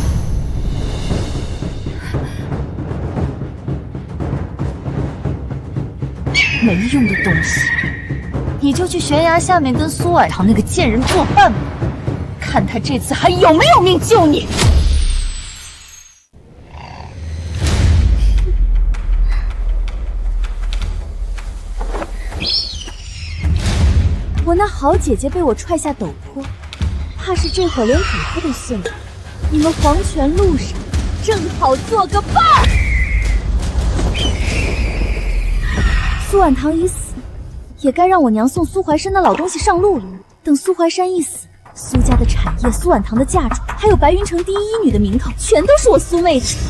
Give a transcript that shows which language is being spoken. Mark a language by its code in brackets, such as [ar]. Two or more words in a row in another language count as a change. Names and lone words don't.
[zh] 沒用的東西，你就去懸崖下面跟蘇婉堂那個賤人作伴吧，看他這次還有沒有命救你。我那好姐姐被我踹下陡坡，怕是這會兒連骨頭都碎了。你們黃泉路上正好做個伴兒。蘇婉堂已死，也該讓我娘送蘇懷山那老東西上路了。等蘇懷山一死，蘇家的產業、蘇婉堂的嫁妝，還有白雲城第一醫女的名頭，全都是我蘇妹的。